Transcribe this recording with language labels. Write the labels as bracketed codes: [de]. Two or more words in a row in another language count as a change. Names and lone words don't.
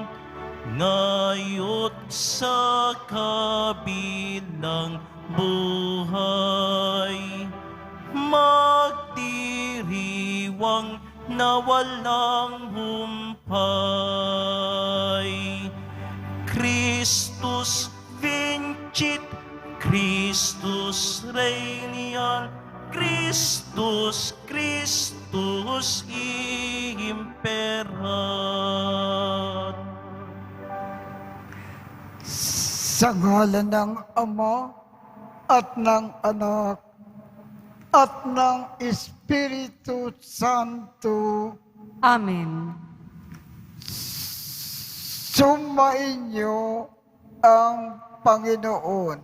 [tl] Ngayo't sa kabilang buhay, magdiriwang na walang humpay. [la] Christus vincit, Christus regnat, Christus, Christus imperat. [tl] Sa ngalan ng Ama at ng Anak at ng Espiritu Santo. Amen. Sumainyo ang Panginoon.